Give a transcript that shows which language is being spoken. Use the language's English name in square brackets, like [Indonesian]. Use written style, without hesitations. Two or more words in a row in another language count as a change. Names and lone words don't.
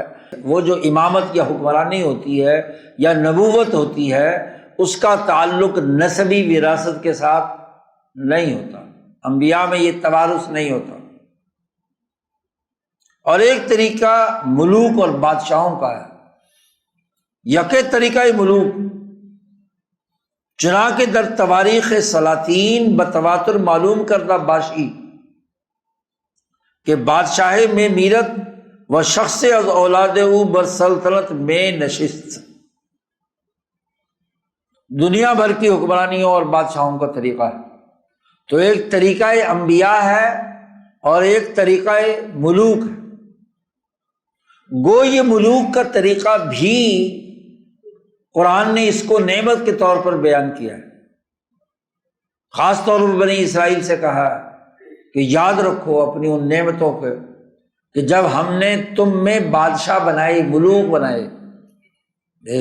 [Urdu] وہ جو امامت یا حکمرانی ہوتی ہے یا نبوت ہوتی ہے، اس کا تعلق نسبی وراثت کے ساتھ نہیں ہوتا، انبیاء میں یہ توارث نہیں ہوتا۔ اور ایک طریقہ ملوک اور بادشاہوں کا ہے، [Persian] یکے طریقہ ملوک، چنانکہ در تواریخ سلاطین بتواتر معلوم کردہ باشی کہ بادشاہ میں میرت و شخص از اولاد او بر سلطنت میں نشست، [Urdu] دنیا بھر کی حکمرانیوں اور بادشاہوں کا طریقہ ہے۔ تو ایک طریقہ انبیاء ہے اور ایک طریقہ ملوک ہے۔ گو یہ ملوک کا طریقہ بھی قرآن نے اس کو نعمت کے طور پر بیان کیا ہے، خاص طور پر بنی اسرائیل سے کہا کہ یاد رکھو اپنی ان نعمتوں کو کہ جب ہم نے تم میں بادشاہ بنائے، ملوک بنائے۔